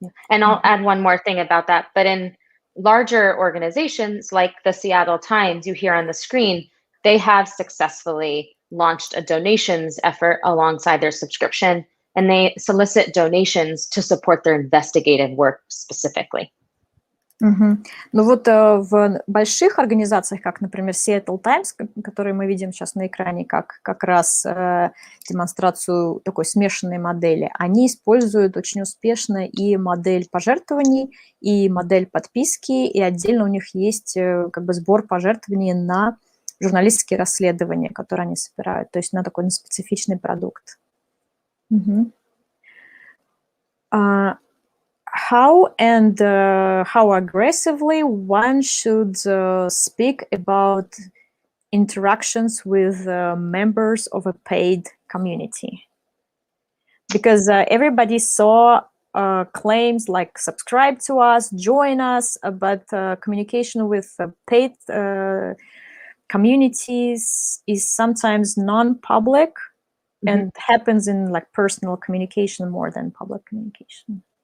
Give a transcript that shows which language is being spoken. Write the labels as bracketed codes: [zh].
[en] And I'll add one more thing about that. But in larger organizations like the Seattle Times, you hear on the screen, they have successfully launched a donations effort alongside their subscription, and they solicit donations to support their investigative work specifically. [ru] Ну вот в больших организациях, как, например, Seattle Times, которые мы видим сейчас на экране, как раз демонстрацию такой смешанной модели, они используют очень успешно и модель пожертвований, и модель подписки, и отдельно у них есть как бы сбор пожертвований на журналистские расследования, которые они собирают, то есть на такой специфичный продукт. [en] How aggressively one should speak about interactions with members of a paid community? Because everybody saw claims like subscribe to us, join us, but communication with paid communities is sometimes non-public and happens in like personal communication more than public communication.